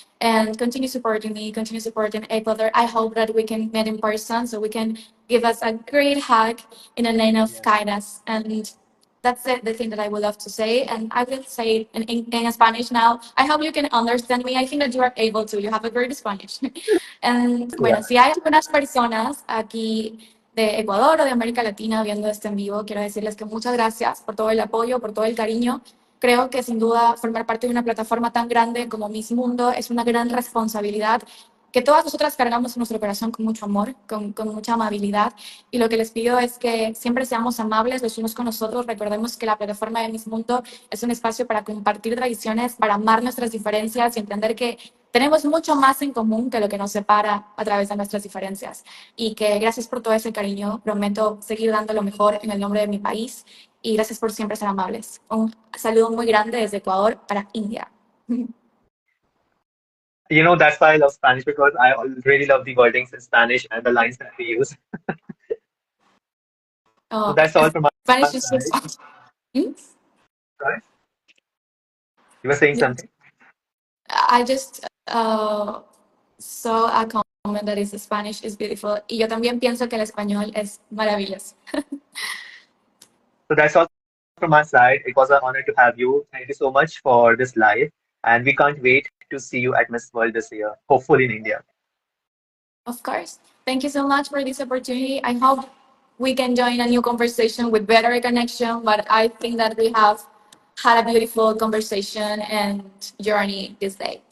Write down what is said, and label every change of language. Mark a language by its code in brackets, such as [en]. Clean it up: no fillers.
[en] And continue supporting me, continue supporting Ecuador. I hope that we can meet in person so we can give us a great hug in a name of Yeah. kindness. And that's the thing that I would love to say. And I will say it in Spanish now. I hope you can understand me. I think that you are able to. You have a great Spanish. And Yeah. [es] bueno, si hay algunas personas aquí de Ecuador o de América Latina viendo esto en vivo, quiero decirles que muchas gracias por todo el apoyo, por todo el cariño. Creo que sin duda formar parte de una plataforma tan grande como Miss Mundo es una gran responsabilidad que todas nosotras cargamos en nuestro corazón con mucho amor, con mucha amabilidad. Y lo que les pido es que siempre seamos amables los unos con los otros. Recordemos que la plataforma de Miss Mundo es un espacio para compartir tradiciones, para amar nuestras diferencias y entender que tenemos mucho más en común que lo que nos separa a través de nuestras diferencias. Y que gracias por todo ese cariño. Prometo seguir dando lo mejor en el nombre de mi país. Y gracias por siempre ser amables. Un saludo muy grande desde Ecuador para India. [en] You know, that's why I love Spanish because I really love the wordings in Spanish and the lines that we use. So Oh, that's all from our Spanish is side. just. Hmm? Right? You were saying Yeah. something? I just saw a comment that is Spanish is beautiful. [es] Y yo también pienso que el español es maravilloso. [en] So that's all from our side. It was an honor to have you. Thank you so much for this live. And we can't wait to see you at Miss World this year, hopefully in India. Of course. Thank you so much for this opportunity. I hope we can join a new conversation with better connection, but I think that we have had a beautiful conversation and journey this day.